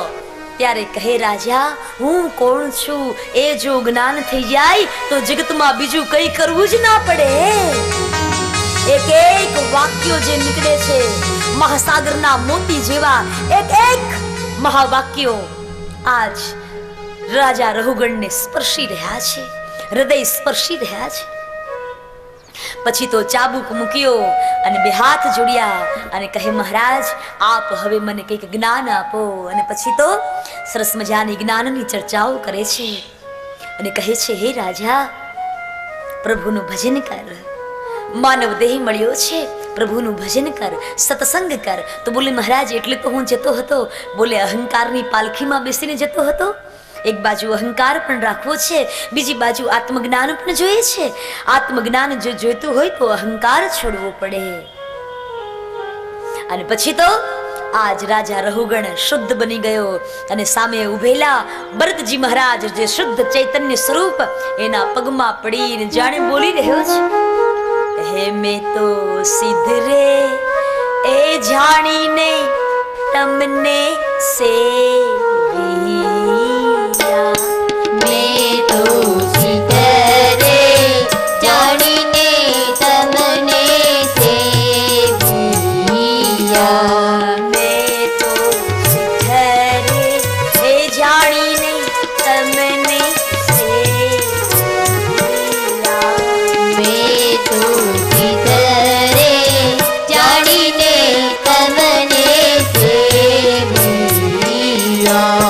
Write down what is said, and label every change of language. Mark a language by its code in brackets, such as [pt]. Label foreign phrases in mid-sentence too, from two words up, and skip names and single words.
[gu] ત્યારે કહે રાજા, હું કોણ છું એ જો જ્ઞાન થઈ જાય તો જગતમાં બીજું કઈ કરવું જ ના પડે। એક એક વાક્યો જે નીકળે છે મહાસાગરના મોતી જેવા, એક એક મહાવાક્યો આજ રાજા રહુગણ ને સ્પર્શી રહ્યા છે, હૃદય સ્પર્શી રહ્યા છે। પછી તો ચાબુક મૂક્યો અને બે હાથ જોડ્યા અને કહે, મહારાજ આપ હવે મને કંઈક જ્ઞાન આપો। અને પછી તો સરસ મજાની જ્ઞાનની ચર્ચાઓ કરે છે અને કહે છે, હે રાજા પ્રભુનું ભજન કર। માનવ દેહ મળ્યો છે, પ્રભુનું ભજન કર, સત્સંગ કર। તો બોલે, મહારાજ એટલે તો હું જતો હતો। બોલે, અહંકારની પાલખીમાં બેસીને જતો હતો। એક બાજુ અહંકાર પણ રાખવો છે, બીજી બાજુ આત્મજ્ઞાન પણ જોઈએ છે। આત્મજ્ઞાન જો જોઈતું હોય તો અહંકાર છોડવો પડે। અને પછી તો આજ રાજા રહુગણ શુદ્ધ બની ગયો અને સામે ઊભેલા ભરતજી મહારાજ જે શુદ્ધ ચૈતન્ય સ્વરૂપ એના પગમાં પડીને જાણે બોલી રહ્યો છે, હે મેં તો સિદ્ધ રે એ જાણી ને તમને સેવિયા। મેં તો સિદ્ધ રે જાણી ને તમને સેવિયા। મેં તો સિદ્ધ રે એ જાણી ને તમને સેવિયા। મેં તો સિદ્ધ રે જાણી ને તમને સેવિયા।